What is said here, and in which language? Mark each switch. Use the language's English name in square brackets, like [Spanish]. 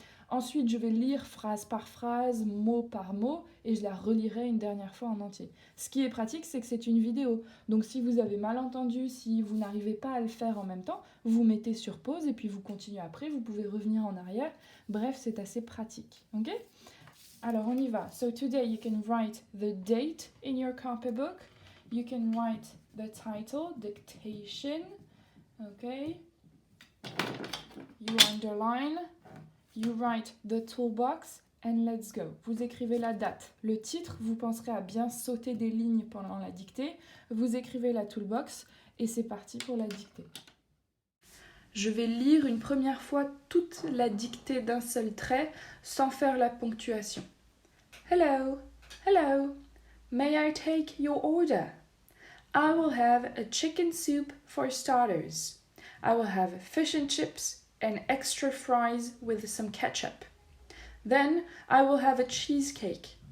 [French] Ensuite, je vais lire phrase par phrase, mot par mot, et je la relirai une dernière fois en entier. Ce qui est pratique, c'est que c'est une vidéo. Donc si vous avez mal entendu, si vous n'arrivez pas à le faire en même temps, vous mettez sur pause et puis vous continuez après, vous pouvez revenir en arrière. Bref, c'est assez pratique. Ok? Alors, on y va. [English] So today you can write the date in your copybook. You can write the title, dictation. Okay? You underline. You write the toolbox and let's go. [French] Vous écrivez la date. Le titre, vous penserez à bien sauter des lignes pendant la dictée. Vous écrivez la toolbox et c'est parti pour la dictée. Je vais lire une première fois toute la dictée d'un seul trait sans faire la ponctuation. [English] Hello, hello. May I take your order? I will have a chicken soup for starters. I will have fish and chips and extra fries with some ketchup. Then I will have a cheesecake.